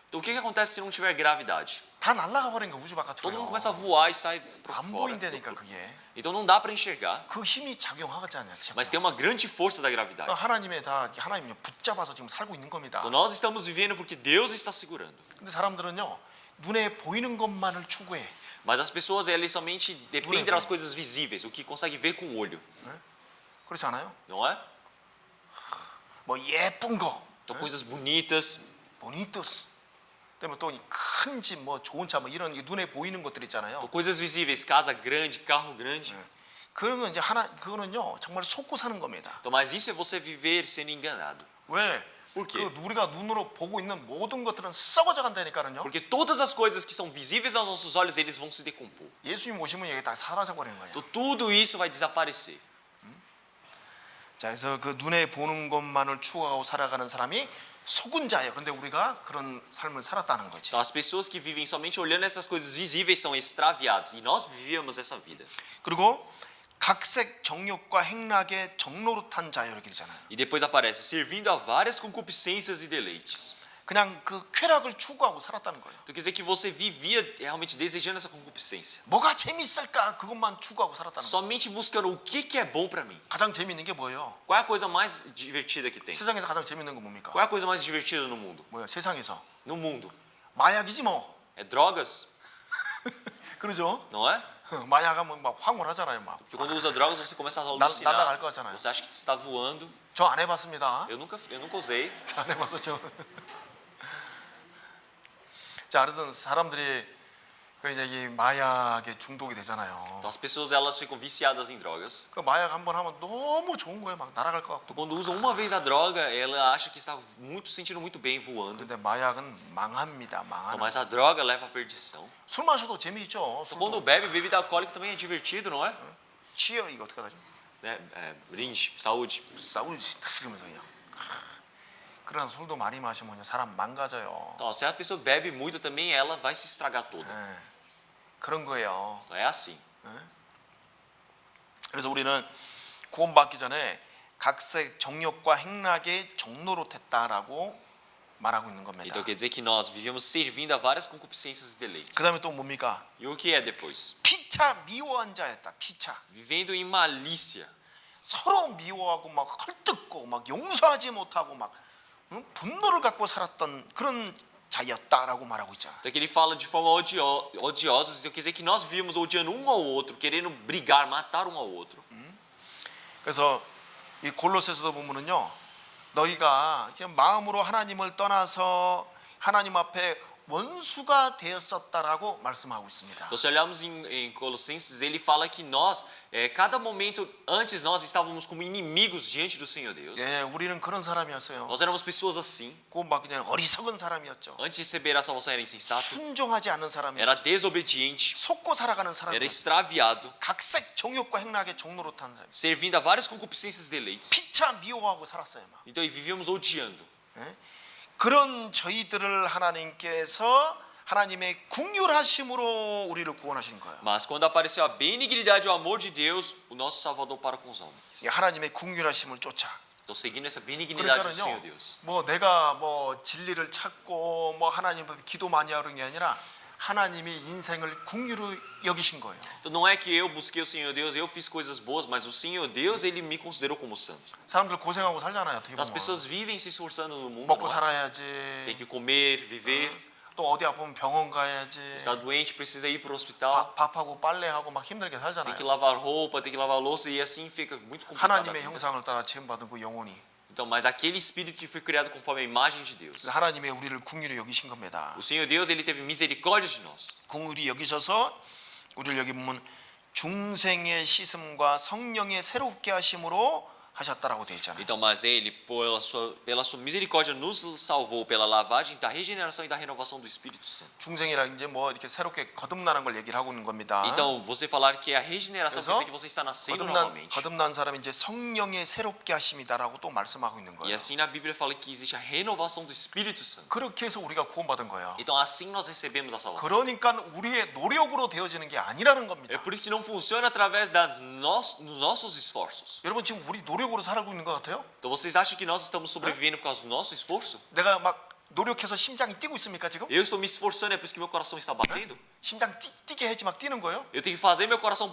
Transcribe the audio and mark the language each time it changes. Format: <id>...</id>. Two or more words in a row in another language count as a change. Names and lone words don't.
<pt>Então, o que acontece se não tiver gravidade?</pt> <ko>다 날아가 버린 거 우주 바깥으로요.</ko> <pt>Todo mundo começa a voar e sai por</pt> <ko>안</ko> <pt>fora.</pt> <ko>보인다니까 그게.</ko> <pt>Então, não dá para enxergar.</pt> <ko>그 힘이 작용하잖아요.</ko> <pt>Mas tem uma grande força da gravidade.</pt> <ko>하나님의 하나님이 붙잡아서 지금 살고 있는 겁니다.</ko> <pt>Então, nós estamos vivendo porque Deus está segurando.</pt> <ko>근데 사람들은요 눈에 보이는 것만을 추구해.</ko> <pt>Mas as pessoas, elas somente dependem Dura, das coisas visíveis, o que consegue ver com o olho,</pt> <ko>그렇지 않아요?</ko> <pt>não é?</pt> <ko>뭐 예쁜 거,</ko> <pt>Então, coisas bonitas, 보니토스.</pt> <ko>그다음에 또 큰 집, 뭐 좋은 차, 뭐 이런 눈에 보이는 것들 있잖아요.</ko> <pt>então, coisas visíveis, casa grande, carro grande.</pt> <ko>그런 건 이제 그거는요 정말 속고 사는 겁니다.</ko> <pt>Então, mas isso é você viver sendo enganado.</pt> <ko>왜?</ko> <pt>Por quê?</pt> <ko>그 우리가 눈으로 보고 있는 모든 것들은 썩어져 간다니까요.</ko> <pt>Porque todas as coisas que são visíveis aos nossos olhos, eles vão se decompor.</pt> <ko>예수님 오시면 이게 다 사라져 버리는 거예요.</ko> <pt>Então, tudo isso vai desaparecer.</pt> <ko>자, 그래서 그 눈에 보는 것만을 추구하고 살아가는 사람이 속은 자예요. 그런데 우리가 그런 삶을 살았다는 거지.</ko> <pt>Então, as pessoas que vivem somente olhando essas coisas visíveis são extraviados. E nós vivíamos essa vida.</pt> <ko>그리고 각색 정욕과 행락의 정노릇한 자요 이렇게 되잖아요.</ko> <pt>E depois aparece, servindo a várias concupiscências e deleites.</pt> <ko>그냥 그 쾌락을 추구하고 살았다는 거예요.</ko> <pt>Então quer dizer que você vivia realmente desejando essa concupiscência.</pt> <ko>뭐가 재밌을까 그것만 추구하고 살았다는 거예요.</ko> <pt>Somente buscando o que é bom para mim.</pt> <ko>가장 재밌는 게 뭐예요?</ko> <pt>Qual é a coisa mais divertida que tem?</pt> <ko>세상에서 가장 재밌는 건 뭡니까?</ko> <pt>Qual é a coisa mais divertida no mundo?</pt> <ko>뭐야? 세상에서</ko> <pt>No mundo.</pt> <ko>마약이지 뭐.</ko> <pt>É drogas,</pt> <ko>그러죠?</ko> <pt>não é?</pt> <ko>마약하면 막 황홀하잖아요, 막.</ko> <pt>Porque quando usa drogas você começa a alucinar.</pt> <ko>날아갈 것 같잖아요.</ko> <pt>Você acha que está voando.</pt> <ko>저 안 해봤습니다.</ko> <pt>Eu nunca usei.</pt> <ko>저 안 해봐서 저. 자, 그래서 사람들이 그 이제 이 마약에 중독이 되잖아요.</ko> <pt>Então as pessoas elas ficam viciadas em drogas.</pt> <ko>그 마약 한번 하면 너무 좋은 거예요, 막 날아갈 것 같고.</ko> <pt>Então, quando usam uma vez a droga, ela acha que está muito sentindo muito bem voando.</pt> <ko>근데 마약은 망합니다,</ko> <pt>Então,</pt> <ko>망하는.</ko> <pt>mas a droga leva à perdição.</pt> <ko>술 마셔도 재미있죠.</ko> <pt>Então, quando</pt> <ko>술도</ko> <pt>bebe bebida alcoólica também é divertido, não é?</pt> <ko>치열 이거 어떻게 하죠?</ko> <pt>Brinde, saúde.</pt> <ko>싸우지 탁 이러면서 그냥. 그런 술도 많이 마시면 사람 망가져요.</ko> <pt>Então, se a pessoa bebe muito também, ela vai se estragar toda.</pt> <ko>그런 거예요.</ko> <pt>Então, é assim.</pt> <ko>그래서 우리는 구원받기 전에 각색 정욕과 행락의 정노릇했다라고 말하고 있는 겁니다.</ko> <pt>Então quer dizer que nós vivíamos servindo a várias concupiscências e deleites.</pt> <ko>그다음에 또 뭡니까?</ko> <pt>E o que é depois?</pt> <ko>피차 미워한 자였다. 피차.</ko> <pt>Vivendo em malícia.</pt> <ko>서로 미워하고 막 헐뜯고 막 용서하지 못하고 막 분노를 갖고 살았던 그런 자였다라고 말하고 있잖아.</ko> <pt>Então que ele fala de forma odiosa, então quer dizer que nós vivíamos odiando um ao outro, querendo brigar, matar um ao outro.</pt> <ko>그래서 이 골로새서도 보면은요, 너희가 그냥 마음으로 하나님을 떠나서 하나님 앞에 원수가 되었었다라고 말씀하고 있습니다.</ko> <pt>Então, se olharmos em Colossenses, ele fala que nós, cada momento antes nós estávamos como inimigos diante do Senhor Deus.</pt> <ko>예, 우리는 그런 사람이었어요.</ko> <pt>Nós éramos pessoas assim.</pt> <ko>구원받기 전에 어리석은 사람이었죠.</ko> <pt>Antes de receber a salvação era insensato,</pt> <ko>순종하지 않는 사람이었죠.</ko> <pt>era desobediente,</pt> <ko>속고 살아가는</ko> <pt>era</pt> <ko>사람이었죠.</ko> <pt>extraviado,</pt> <ko>각색 정욕과 행락의 종노릇한 사람.</ko> <pt>servindo a várias concupiscências e deleites.</pt> <ko>피차 미워하고 살았어요. 막.</ko> <pt>Então, e vivíamos odiando.</pt> <ko>그런 저희들을 하나님께서 하나님의 긍휼하심으로 우리를 구원하신 거예요.</ko> <pt>Mas quando apareceu a benignidade e o amor de Deus, o nosso Salvador para com os homens.</pt> <ko>이 하나님의 긍휼하심을 쫓아.</ko> <pt>Então, seguindo essa benignidade do Senhor</pt> <ko>그러니까는요,</ko> <pt>Deus.</pt> <ko>뭐 내가 뭐 진리를 찾고 뭐 하나님 앞에 기도 많이 하는 게 아니라 하나님이 인생을 긍휼히 여기신 거예요.</ko> <pt>Então, não é que eu busquei o Senhor Deus, eu fiz coisas boas, mas o Senhor Deus, ele me considerou como santo.</pt> <ko>사람들 고생하고 살잖아요. 어떻게</ko> <pt>Então, as</pt> <ko>보면</ko> <pt>pessoas vivem se esforçando no mundo,</pt> <ko>먹고</ko> <pt>não é?</pt> <ko>살아야지.</ko> <pt>Tem que comer, viver.</pt> <ko>또 어디 아프면 병원 가야지.</ko> <pt>Está doente, precisa ir para o hospital.</pt> <ko>밥하고 빨래하고 막 힘들게</ko> <pt>Tem</pt> <ko>살잖아요.</ko> <pt>que lavar roupa, tem que lavar louça e assim fica muito complicado. a</pt> <ko>하나님의</ko> <pt>vida.</pt> <ko>형상을 따라 지음받은 그 영혼이</ko> <pt>Então, mas aquele espírito que foi criado conforme a imagem de Deus.</pt> <ko>하나님의 우리를 긍휼히 여기신 겁니다.</ko> <pt>O Senhor Deus, ele teve misericórdia de nós.</pt> <ko>긍휼히 여기셔서 우리를 여기 보면 중생의 씻음과 성령의 새롭게 하심으로 하셨다라고 되어 있잖아요.</ko> <pt>Então, mas ele, pela sua misericórdia, nos salvou pela lavagem da regeneração e da renovação do Espírito Santo.</pt> <ko>중생이라 이제 뭐 이렇게 새롭게 거듭나는 걸 얘기를 하고 있는 겁니다.</ko> <pt>Então, você falar que a regeneração quer</pt> <ko>그래서</ko> <pt>dizer que você está nascendo novamente.</pt> <ko>거듭난 사람이 이제 성령의 새롭게 하심이다라고 또 말씀하고 있는</ko> <pt>E</pt> <ko>거예요.</ko> <pt>assim na Bíblia fala que existe a renovação do Espírito Santo.</pt> <ko>그렇게 해서 우리가 구원받은 거예요.</ko> <pt>Então, assim nós recebemos a salvação.</pt> <ko>그러니까 우리의 노력으로 되어지는 게 아니라는</ko> <pt>É</pt> <ko>겁니다.</ko> <pt>por isso que não funciona através dos nossos esforços.</pt> <ko>여러분 지금 우리 노력으로 살고 있는 것 같아요?</ko> <pt>Então, vocês acham que nós estamos sobrevivendo por causa do nosso esforço?</pt> <ko>내가 막 노력해서 심장이 뛰고 있습니까 지금?</ko> <pt>Eu estou me esforçando, é por isso que meu coração está batendo?</pt> <ko>심장 뛰게 해야지 막 뛰는 거예요?</ko> <pt>Eu tenho que fazer meu coração.</pt>